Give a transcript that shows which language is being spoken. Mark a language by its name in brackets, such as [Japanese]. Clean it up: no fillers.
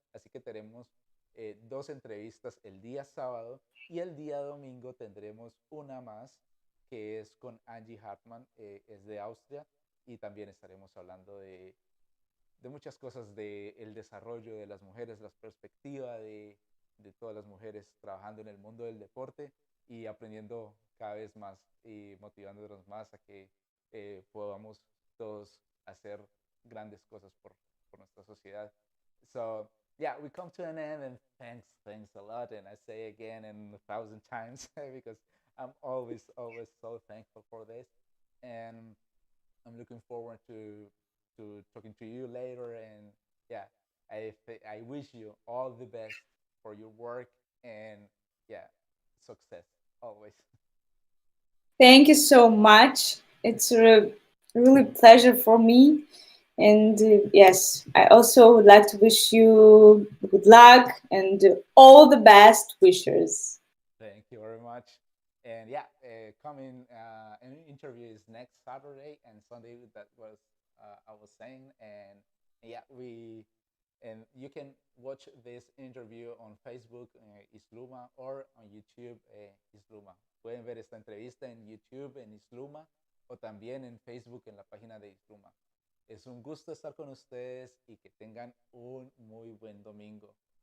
[Spanish] Así que tenemos dos entrevistas el día sábado, y el día domingo tendremos una más que es con Angie Hartmann, es de Austria, y también estaremos hablando de muchas cosas del desarrollo de las mujeres, la perspectiva de todas las mujeres trabajando en el mundo del deporte y aprendiendo cada vez más y motivándonos más a que podamos todos hacer grandes cosas por nuestra sociedad. [English] So, yeah, we come to an end, and thanks a lot. And I say again and 1,000 times because I'm always so thankful for this. And I'm looking forward to talking to you later. And yeah, I wish you all the best for your work, and yeah, success always. Thank you so much. It's a really pleasure for me. And yes, I also would like to wish you good luck and all the best wishes. Thank you very much. And yeah, coming an interview is next Saturday and Sunday. That was I was saying, and yeah, and you can watch this interview on Facebook, Isluma, or on YouTube, Isluma. [Spanish] Pueden ver esta entrevista en YouTube, en Isluma, o también en Facebook, en la página de Isluma. Es un gusto estar con ustedes y que tengan un muy buen domingo.